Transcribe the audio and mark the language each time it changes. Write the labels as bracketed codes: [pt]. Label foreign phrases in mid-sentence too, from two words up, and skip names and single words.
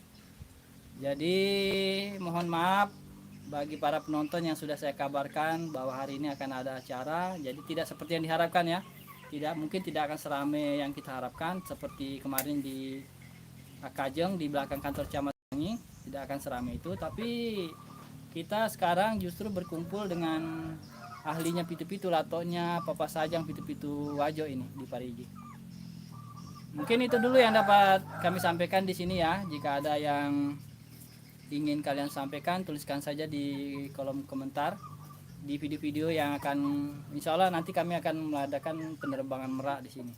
[id] Jadi mohon maaf bagi para penonton yang sudah saya kabarkan bahwa hari ini akan ada acara. Jadi tidak seperti yang diharapkan ya. Mungkin tidak akan seramai yang kita harapkan seperti kemarin di Akajeng di belakang kantor camat ini, tidak akan seramai itu. Tapi kita sekarang justru berkumpul dengan ahlinya pitu-pitu, latonya Papa Sajang pitu-pitu Wajo ini di Parigi. Mungkin itu dulu yang dapat kami sampaikan di sini ya. Jika ada yang ingin kalian sampaikan, tuliskan saja di kolom komentar di video-video yang akan, [ar] إن شاء الله [id] nanti kami akan mengadakan penerbangan merak di sini.